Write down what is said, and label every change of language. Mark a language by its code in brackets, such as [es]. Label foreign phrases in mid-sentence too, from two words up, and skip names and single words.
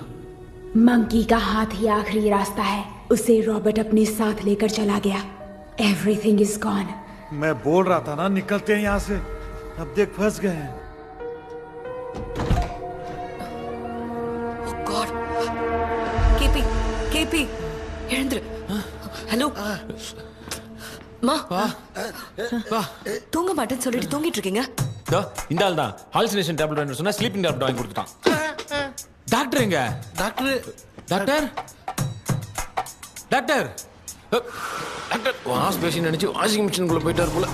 [hi] मंकी का हाथ ही आखिरी रास्ता है। उसे रॉबर्ट अपने साथ लेकर चला गया। [en] Everything is gone. [hi] मैं बोल रहा था ना, निकलते हैं यहाँ से। अब देख फंस गए हैं। [ta] गॉड, केपी எழுந்துரு. ஹலோ மா, தூங்க மாட்டேன்னு சொல்லிட்டு தூங்கிட்டு இருக்கீங்க? இந்த ஆள் தான் [en] hallucination tablet [ta] வாங்கி சொன்னா [en] sleeping tablet [ta] வாங்கி கொடுத்துட்டான். டாக்டர் எங்க? டாக்டர் டாக்டர் [en] wash basin [ta] நினைச்சு [en] washing machine-ukkulla [ta] போயிட்டாரு போல.